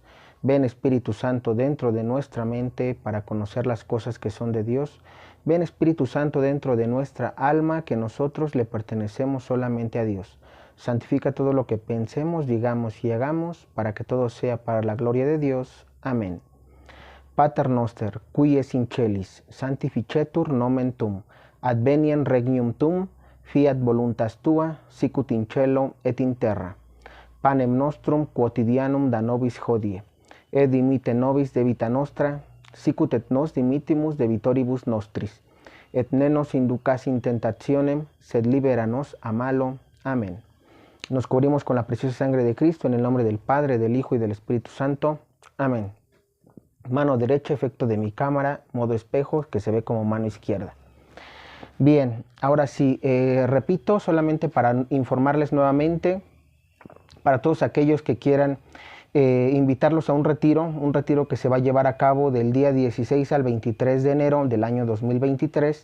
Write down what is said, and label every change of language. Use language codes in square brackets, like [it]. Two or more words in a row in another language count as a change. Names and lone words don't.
[es] Ven, Espíritu Santo, dentro de nuestra mente para conocer las cosas que son de Dios. Ven, Espíritu Santo, dentro de nuestra alma, que nosotros le pertenecemos solamente a Dios. Santifica todo lo que pensemos, digamos y hagamos, para que todo sea para la gloria de Dios. Amén. [la] Pater noster, qui es in celis, sanctificetur nomen tuum, adveniam regnum tuum, fiat voluntas tua, sicut in cielo et in terra. Panem nostrum quotidianum da nobis hodie, et dimitte nobis debita nostra, sicut et nos dimittimus debitoribus nostris, et ne nos inducas in tentationem, sed libera nos a malo. [es] Amén. Nos cubrimos con la preciosa sangre de Cristo, en el nombre del Padre, del Hijo y del Espíritu Santo. Amén. Mano derecha, efecto de mi cámara, modo espejo, que se ve como mano izquierda. Bien, ahora sí, repito, solamente para informarles nuevamente, para todos aquellos que quieran invitarlos a un retiro que se va a llevar a cabo del día 16 al 23 de enero del año 2023.